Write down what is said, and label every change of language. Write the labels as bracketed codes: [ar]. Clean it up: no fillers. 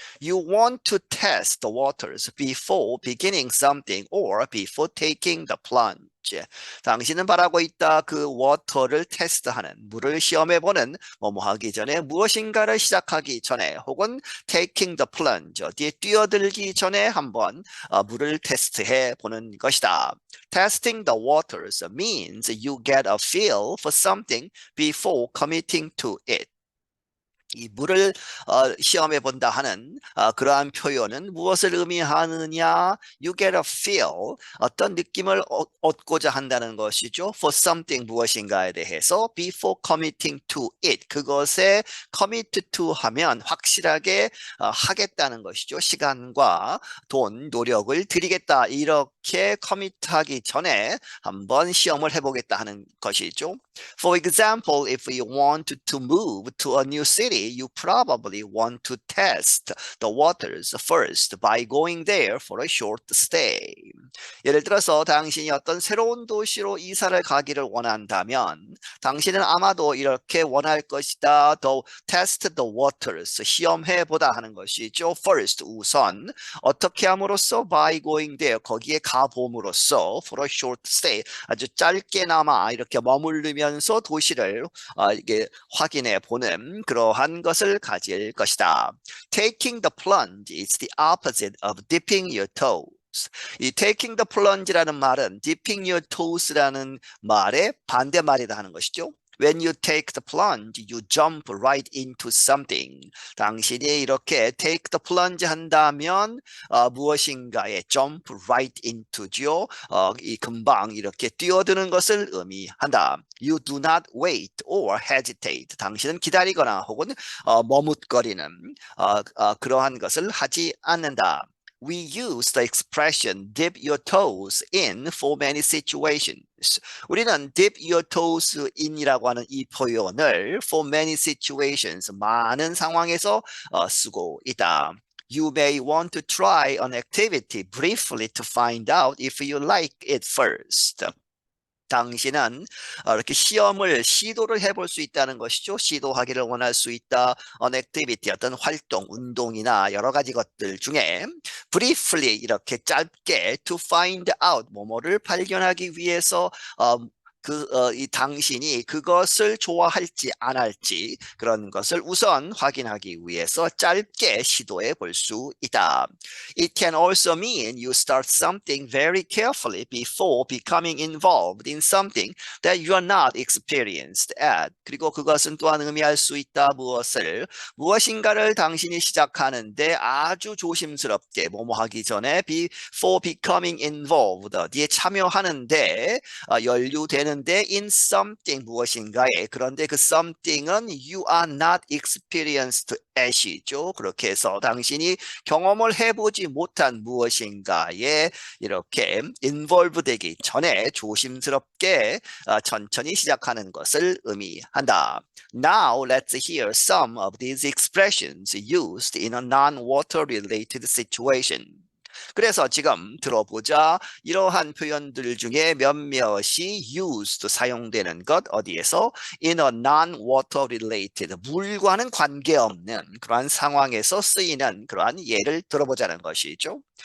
[en] You want to test the waters before beginning something or before taking the plunge. [ko] 당신은 바라고 있다. 그 워터를 테스트하는 물을 시험해보는 뭐뭐 하기 전에 무엇인가를 시작하기 전에 혹은 [en] taking the plunge [ko] 어디에 뛰어들기 전에 한번 물을 테스트해 보는 것이다. [en] Testing the waters means you get a feel for something before committing to it. [ko] 이 물을 시험해 본다 하는 그러한 표현은 무엇을 의미하느냐? [en] You get a feel, [ko] 어떤 느낌을 얻고자 한다는 것이죠. [en] For something [ko] 무엇인가에 대해서 [en] before committing to it. [ko] 그것에 [en] commit to [ko] 하면 확실하게 하겠다는 것이죠. 시간과 돈, 노력을 들이겠다. 이렇게 commit하기 전에 한번 시험을 해보겠다 하는 것이죠. [en] For example, if you want to move to a new city, you probably want to test the waters first by going there for a short stay. [ko] 예를 들어서 당신이 어떤 새로운 도시로 이사를 가기를 원한다면 당신은 아마도 이렇게 원할 것이다. 더 [en] test the waters, [ko] 시험해 보다 하는 것이죠. First, 우선 어떻게 함으로써 [en] by going there, [ko] 거기에 가봄으로써 [en] for a short stay, [ko] 아주 짧게나마 이렇게 머무르면서 도시를 이게 확인해 보는 그러한 것을 가질 것이다. [en] Taking the plunge is the opposite of dipping your toes. [ko] 이 [en] taking the plunge [ko] 라는 말은 [en] dipping your toes [ko] 라는 말의 반대말이다 하는 것이죠. [en] When you take the plunge, you jump right into something. [ko] 당신이 이렇게 [en] take the plunge [ko] 한다면 무엇인가에 [en] jump right into [ko] 죠. 이 금방 이렇게 뛰어드는 것을 의미한다. [en] You do not wait or hesitate. [ko] 당신은 기다리거나 혹은 머뭇거리는 그러한 것을 하지 않는다. [en] We use the expression dip your toes in for many situations. [ko] 우리는 [en] dip your toes in [ko] 이라고 하는 이 표현을 [en] for many situations, [ko] 많은 상황에서 쓰고 있다. [en] You may want to try an activity briefly to find out if you like it first. [ko] 당신은 이렇게 시도를 해볼 수 있다는 것이죠. 시도하기를 원할 수 있다. [en] An activity, [ko] 어떤 활동, 운동이나 여러 가지 것들 중에 briefly 이렇게 짧게 [en] to find out, [ko] 뭐뭐를 발견하기 위해서 이 당신이 그것을 좋아할지 안 할지 그런 것을 우선 확인하기 위해서 짧게 시도해 볼 수 있다. [en] It can also mean you start something very carefully before becoming involved in something that you are not experienced at. [ko] 그리고 그것은 또한 의미할 수 있다. 무엇인가를 당신이 시작하는데 아주 조심스럽게 뭐뭐 하기 전에 [en] before becoming involved, [ko] 어디에 참여하는데 연루되는 [en] in something [ko] 무엇인가에 그런데 그 something은 [en] you are not experienced at [ko] 이죠. 그렇게 해서 당신이 경험을 해보지 못한 무엇인가에 이렇게 involve 되기 전에 조심스럽게 천천히 시작하는 것을 의미한다. [en] Now let's hear some of these expressions used in a non-water related situation. [ko] 그래서 지금 들어보자. 이러한 표현들 중에 몇몇이 used, 사용되는 것 어디에서? [en] In a non-water related, [ko] 물과는 관계없는 그러한 상황에서 쓰이는 그러한 예를 들어보자는 것이죠.